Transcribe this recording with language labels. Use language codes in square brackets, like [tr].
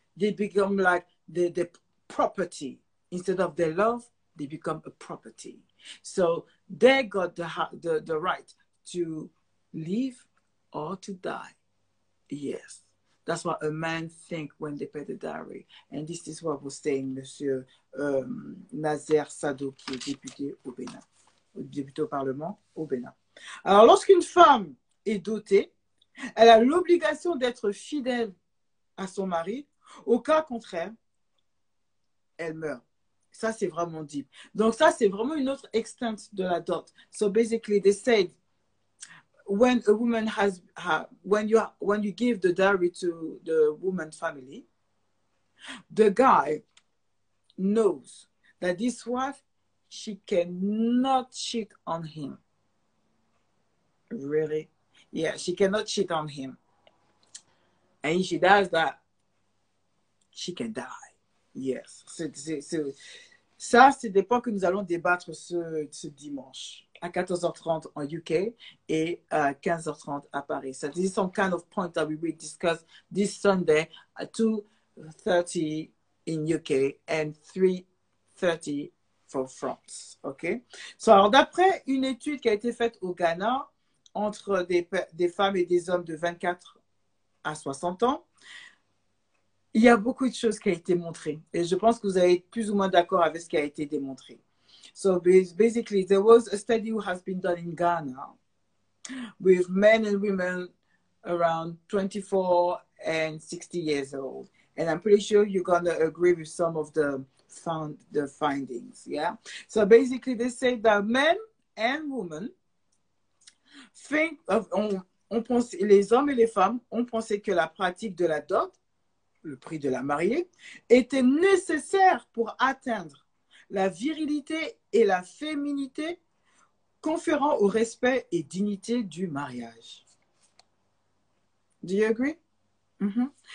[en] They become like the property. Instead of their love, they become a property. So they got the right to live or to die. Yes. That's what a man thinks when they pay the dowry. And this is what was saying [fr] Monsieur Nazer Sado, qui est député au Bénin, député au Parlement au Bénin. Alors, lorsqu'une femme est dotée, elle a l'obligation d'être fidèle à son mari. Au cas contraire, elle meurt. Ça, c'est vraiment deep. Donc, ça, c'est vraiment une autre extent de la dot. [en] So, basically, they said, when a woman when you give the dowry to the woman's family, the guy knows that this wife, she cannot cheat on him. Really? Yeah, she cannot cheat on him. And if she does that, she can die. Yes. [fr] Ça, c'est des points que nous allons débattre ce dimanche à 14h30 en UK et à 15h30 à Paris. [en] So this is some kind of point that we will discuss this Sunday at 2:30 in UK and 3:30 for France. OK? [fr] So, alors, d'après une étude qui a été faite au Ghana entre des femmes et des hommes de 24 à 60 ans, il y a beaucoup de choses qui ont été montrées. Et je pense que vous allez être plus ou moins d'accord avec ce qui a été démontré. [en] So basically, there was a study who has been done in Ghana with men and women around 24 and 60 years old. And I'm pretty sure you're going to agree with some of the findings. Yeah. So basically, they say that men and women [fr] les hommes et les femmes ont pensé que la pratique de la dot, le prix de la mariée, était nécessaire pour atteindre la virilité et la féminité, conférant au respect et dignité du mariage. [en] Do you agree? [fr] Mm-hmm.